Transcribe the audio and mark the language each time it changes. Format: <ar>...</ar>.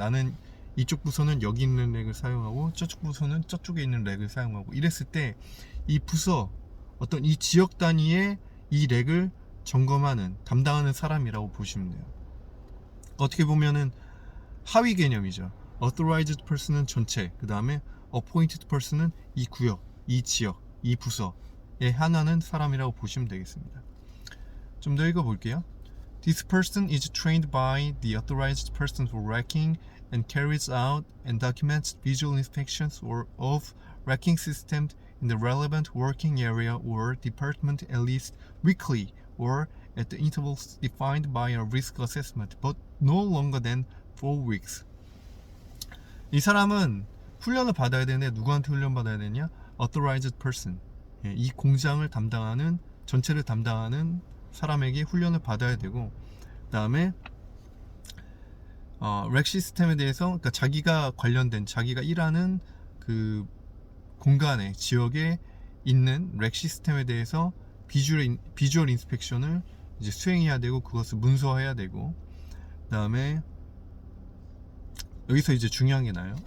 <ko>나는 이쪽 부서는 여기 있는 렉을 사용하고 저쪽 부서는 저쪽에 있는 렉을 사용하고, 이랬을 때 이 부서 어떤 이 지역 단위의 이 렉을 담당하는 사람이라고 보시면 돼요. 어떻게 보면은 하위 개념이죠. authorized person은 전체, 그 다음에 appointed person은 이 구역, 이 지역, 이 부서에 하나는 사람이라고 보시면 되겠습니다. 좀 더 읽어볼게요.</ko> <en>This person is trained by the authorized person for racking and carries out and documents visual inspections of racking systems in the relevant working area or department at least weekly or at the intervals defined by a risk assessment, but no longer than 4 weeks.</en> <ko>이 사람은 훈련을 받아야 되는데 누구한테 훈련 받아야 되냐?</ko> <en>authorized person.</en> <ko>이 공장을 전체를 담당하는 사람에게 훈련을 받아야 되고, 그 다음에 렉 시스템에 대해서, 그러니까 자기가 일하는 그 공간에, 지역에 있는 렉 시스템에 대해서 비주얼 인스펙션을 이제 수행해야 되고, 그것을 문서화해야 되고, 그 다음에 여기서 이제 중요한 게 나요.</ko>